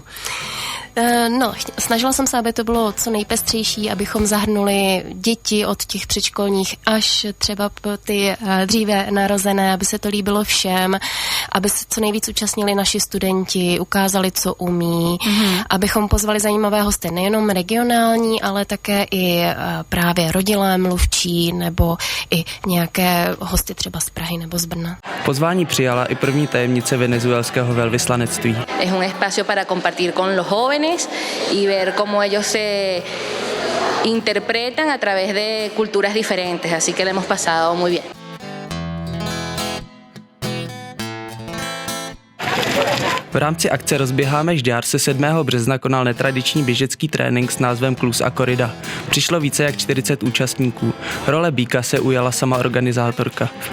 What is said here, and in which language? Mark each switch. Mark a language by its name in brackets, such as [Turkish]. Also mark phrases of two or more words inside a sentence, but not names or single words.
[Czech] Snažila jsem se, aby to bylo co nejpestřejší, abychom zahrnuli děti od těch předškolních až třeba po ty dříve narozené, aby se to líbilo všem, aby se co nejvíc účastnili naši studenti, ukázali, co umí, abychom pozvali zajímavé hosty, nejenom regionální, ale také i právě rodilé mluvčí nebo i nějaké hosty třeba z Prahy nebo z Brna. Pozvání přijala i první tajemnice venezuelského velvyslanectví. [Spanish] Es un espacio para compartir con los jóvenes y ver cómo ellos se interpretan a través de culturas diferentes, así que le hemos pasado muy bien. [Czech] V rámci akce Rozběháme Žďár se 7. března konal netradiční běžecký trénink s názvem Klus a korida. Přišlo více jak 40 účastníků. Role býka se ujala sama organizátorka.